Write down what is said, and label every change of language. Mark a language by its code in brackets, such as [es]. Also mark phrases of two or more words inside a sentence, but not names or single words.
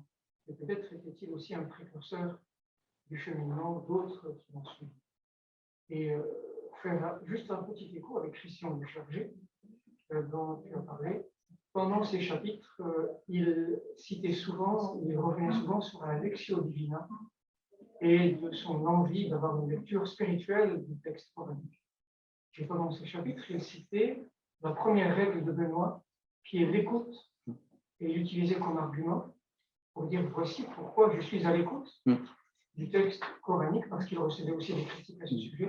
[fr] Et peut-être était-il aussi un précurseur du cheminement d'autres qui l'ont suivi. Et faire juste un petit écho avec Christian de Chargé, dont tu as parlé. Pendant ces chapitres, il revenait souvent sur la [la] lectio divina [fr] et de son envie d'avoir une lecture spirituelle du texte coranique. Et pendant ces chapitres, il citait la première règle de Benoît, qui est l'écoute, et l'utiliser comme argument pour dire voici pourquoi je suis à l'écoute du texte coranique, parce qu'il recevait aussi des critiques à ce sujet.